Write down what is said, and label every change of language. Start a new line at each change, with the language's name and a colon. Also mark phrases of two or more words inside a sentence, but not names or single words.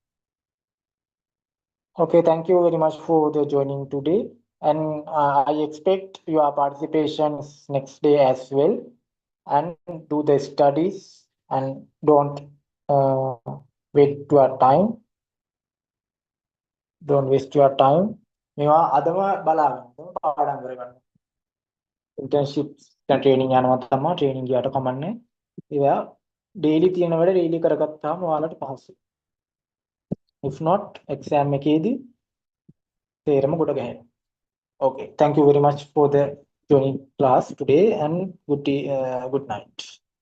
English: Okay, thank you very much for the joining today, and I expect your participation next day as well. And do the studies and don't wait your time. Don't waste your time.
Sinhala: මේවා අදම බලාගන්න පාඩම් කරගන්න.
English: internship training
Sinhala: යනවා තමයි. training ගියාට කමන්නේ. ඒවා daily තියෙන වැඩ daily කරගත්තාම ඔයාලට පහසුයි.
English: If not,
Sinhala: exam එකේදී තේරම ගොඩ ගහනවා.
English: Okay, thank you very much for the joining class today, and good night.